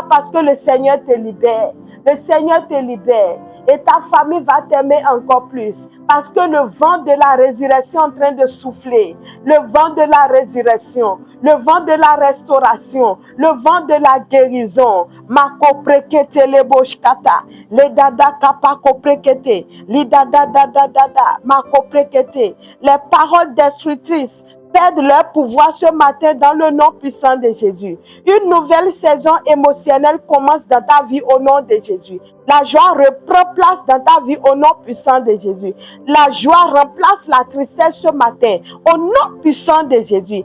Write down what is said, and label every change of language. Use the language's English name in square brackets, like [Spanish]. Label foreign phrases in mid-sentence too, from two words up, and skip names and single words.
[French] Parce que le Seigneur te libère. Le Seigneur te libère. Et ta famille va t'aimer encore plus. Parce que le vent de la résurrection est en train de souffler. Le vent de la résurrection. Le vent de la restauration. Le vent de la guérison. Mako prekete le boshkata. Le dada kapako prekete. Li dada dada dada. Mako prekete. Les paroles destructrices perdent leur pouvoir ce matin dans le nom puissant de Jésus. Une nouvelle saison émotionnelle commence dans ta vie au nom de Jésus. La joie reprend place dans ta vie au nom puissant de Jésus. La joie remplace la tristesse ce matin au nom puissant de Jésus.